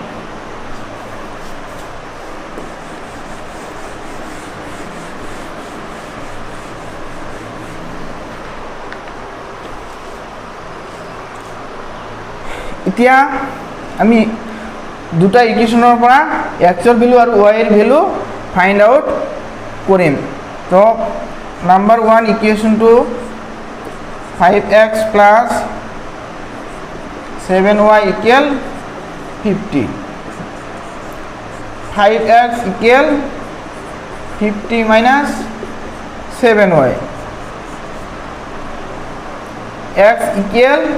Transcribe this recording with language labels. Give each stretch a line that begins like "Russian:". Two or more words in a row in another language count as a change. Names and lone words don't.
Assamese: এতিয়া আমি দুটা ইকুয়েশনৰ পৰা x ৰ ভ্যালু আৰু y ৰ ভ্যালু
English: find out
Assamese: কৰিম তো
English: number 1 equation to 5x plus 7y equal 50 5x equal 50 minus 7y x equal